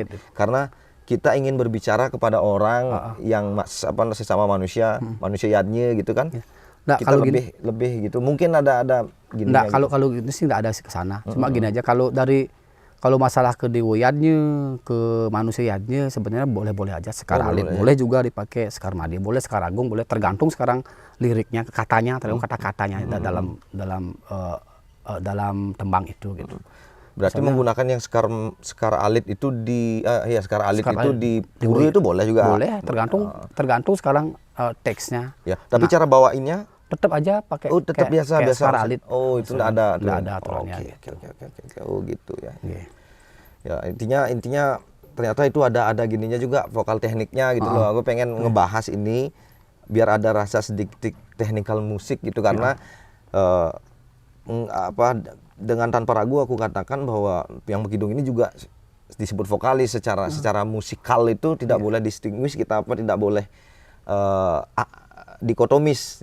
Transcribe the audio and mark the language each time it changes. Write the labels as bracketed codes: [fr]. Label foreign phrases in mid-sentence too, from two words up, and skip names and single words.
[id] Karena kita ingin berbicara kepada orang yang sesama manusia, manusianya gitu kan. Nah, Kita kalau lebih gitu. Mungkin ada gini. Enggak, kalau gini sih enggak ada ke sana. Cuma gini aja, kalau dari Kalau masalah kedewayannya, kemanusiaannya sebenarnya boleh-boleh aja. Sekar Oh, alit boleh. boleh juga dipakai, sekar madi boleh, sekar agung boleh, tergantung sekarang liriknya, katanya, tergantung kata-katanya dalam tembang itu gitu. Berarti Misalnya, menggunakan yang sekar alit itu sekar alit sekar itu alit di puri itu boleh juga. boleh, tergantung sekarang teksnya. Ya, tapi cara bawainnya Tetap aja pakai tetap kayak biasa. sekar alit. Oh, itu enggak ada Nggak aturan. ada aturannya. Oke, gitu. oke. Oh, gitu ya. Iya. Ya, intinya ternyata itu ada gininya juga vokal tekniknya gitu loh. Aku pengen ngebahas ini biar ada rasa sedikit technical musik gitu karena dengan tanpa ragu aku katakan bahwa yang Bekidung ini juga disebut vokalis secara musikal itu tidak boleh distinguish, kita tidak boleh dikotomis.